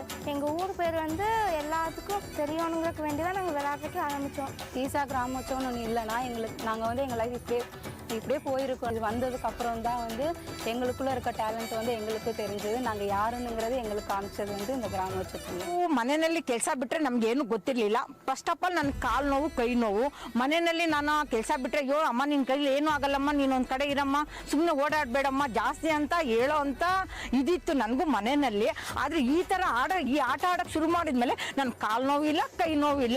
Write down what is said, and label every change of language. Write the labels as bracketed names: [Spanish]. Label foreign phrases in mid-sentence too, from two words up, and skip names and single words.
[Tamil] எங்கள் ஊர் பேர் வந்து எல்லாத்துக்கும் தெரியணுங்கிறதுக்கு வேண்டி தான் நாங்கள் விளையாடுறதுக்கு ஆரம்பித்தோம். ஈசா கிராமோற்சவம்னு ஒன்று இல்லைன்னா நாங்கள் வந்து எங்கள் லைஃப் இப்படியே போயிருக்கோம். இது வந்ததுக்கப்புறம் தான் வந்து எங்களுக்குள்ளே இருக்க டேலண்ட் வந்து எங்களுக்கு தெரிஞ்சது. நாங்கள் யாருன்னுங்கிறது எங்களுக்கு காமிச்சது வந்து இந்த கிராமೋತ್ಸವದಲ್ಲಿ. [Kannada] ಮನೆಯಲ್ಲಿ ಕೆಲಸ ಬಿಟ್ಟರೆ ನಮಗೇನು ಗೊತ್ತಿರಲಿಲ್ಲ. [English] first of all [Kannada] ನನ್ನ ಕಾಲು ನೋವು, ಕೈ ನೋವು. ಮನೆಯಲ್ಲಿ ನಾನು ಕೆಲಸ ಬಿಟ್ಟರೆ, ಅಯ್ಯೋ ಅಮ್ಮ ನಿನ್ನ ಕೈಲಿ ಏನೂ ಆಗಲ್ಲಮ್ಮ, ನೀನೊಂದು ಕಡೆ ಇರಮ್ಮ, ಸುಮ್ಮನೆ ಓಡಾಡಬೇಡಮ್ಮ ಜಾಸ್ತಿ ಅಂತ ಹೇಳೋ ಅಂತ ಇದಿತ್ತು ನನಗೂ ಮನೆಯಲ್ಲಿ. ಆದರೆ ಈ ಥರ ಆಟ ಆಡೋಕ್ಕೆ ಶುರು ಮಾಡಿದ್ಮೇಲೆ ನನ್ನ ಕಾಲು ನೋವಿಲ್ಲ, ಕೈ ನೋವಿಲ್ಲ.